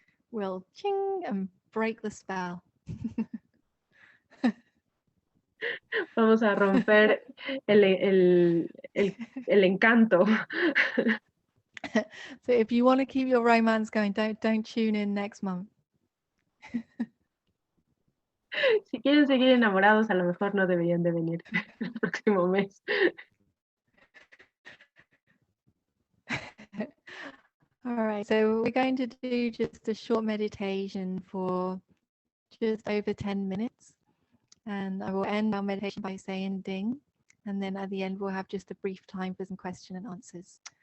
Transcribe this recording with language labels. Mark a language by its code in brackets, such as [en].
[en] We'll ching and break the spell. [es] Vamos a romper el encanto. [en] So if you want to keep your romance going, don't tune in next month. [es] Si quieren seguir enamorados, a lo mejor no deberían de venir el próximo mes. [en] All right, so we're going to do just a short meditation for just over 10 minutes. And I will end our meditation by saying ding. And then at the end, we'll have just a brief time for some question and answers.